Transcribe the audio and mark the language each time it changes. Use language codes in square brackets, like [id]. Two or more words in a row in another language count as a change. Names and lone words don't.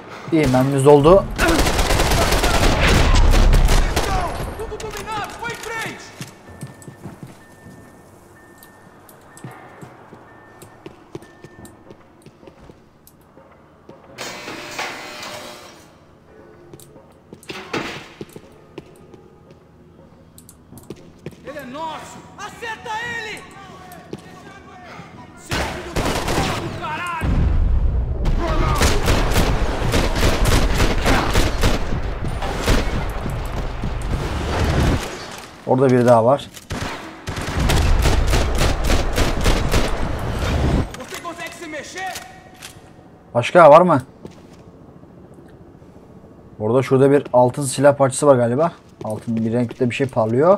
[tr] İyi, mermimiz doldu. [pt] Tudo dominado, foi em frente! Ele é nosso! Acerta ele! Seu filho da puta do caralho! [tr] Orada biri daha var. [pt] Você consegue se mexer? [tr] Başka var mı? Orada şurada bir altın silah parçası var galiba. Altın bir renkte bir şey parlıyor.